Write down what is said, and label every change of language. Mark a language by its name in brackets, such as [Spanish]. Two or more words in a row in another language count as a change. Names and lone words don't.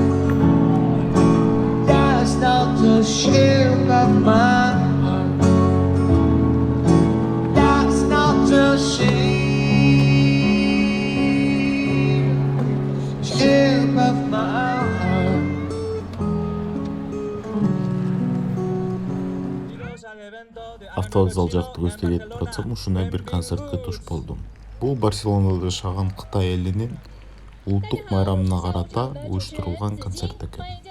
[English] That's not the shape of my heart. That's not the shape of my heart. [Kyrgyz] Автовокзал жакты көздөй кетип баратсам ушундай бир концертке туш болдум. Бул Барселонада жашаган Кытай элинин улуттук майрамына карата уюштурулган концерт экен.